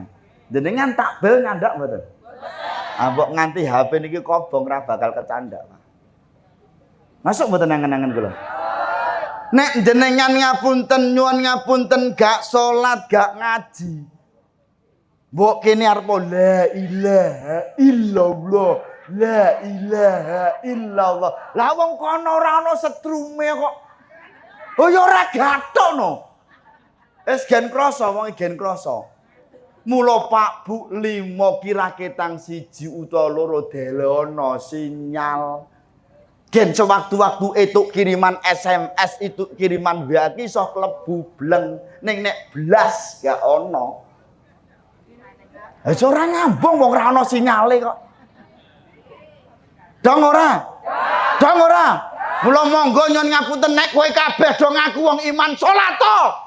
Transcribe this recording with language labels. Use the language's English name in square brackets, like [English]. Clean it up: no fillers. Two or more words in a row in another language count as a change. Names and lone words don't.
[Javanese] Jenengan tak bel nyandak mboten? Mbok nganti HP niki kobong ra bakal kecandak, Pak. Masuk mboten angen-angen kula? Nek jenengan ngapunten nyuwun ngapunten gak salat, gak ngaji. Mbok kene arep [Arabic] لا إله إلا الله، لا إله إلا الله. [Javanese] Lah wong kono ora ana setrume kok. Oh ya ora gatokno. Wis gen krasa wong gen krasa. Mula Pak Bu 5 kira-ketang 1 utawa 2 delono sinyal. Gen sewaktu-waktu etuk kiriman SMS itu kiriman WA ki iso klebu bleng ning nek blas gak ono. Ha ora nyambung wong ora ono sinyale kok. Dong ora? Dong ora? Mula monggo nyon ngapunten nek kowe kabeh do ngaku wong iman salat to.